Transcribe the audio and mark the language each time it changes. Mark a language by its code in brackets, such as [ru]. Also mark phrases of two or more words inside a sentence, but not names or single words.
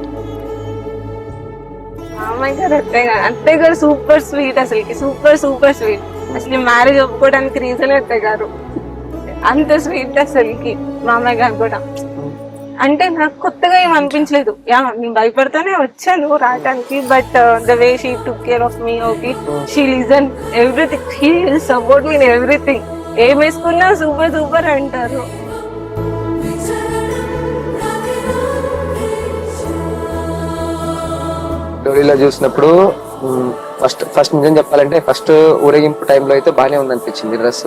[te] అత్తయ్య గారు [en] super sweet, [te] అసలు [en] super super sweet. [te] అసలు మ్యారేజ్ ఒప్పుకోవడానికి రీజన్ అత్తయ్య గారు, అంత స్వీట్ అసలుకి. మామయ్య గారు కూడా అంటే నాకు కొత్తగా ఏం అనిపించలేదు. నేను భయపడతానే వచ్చాను రావడానికి, [en] but the way she took care of me. okay, she listen everything, she will support me in everything. [te] ఏం వేసుకున్నా [en] super super [te] అంటారు. స్టోరీలో చూసినప్పుడు ఫస్ట్ నిజం చెప్పాలంటే ఫస్ట్ ఊరేగింపు టైంలో అయితే బాగానే ఉంది అనిపించింది డ్రెస్.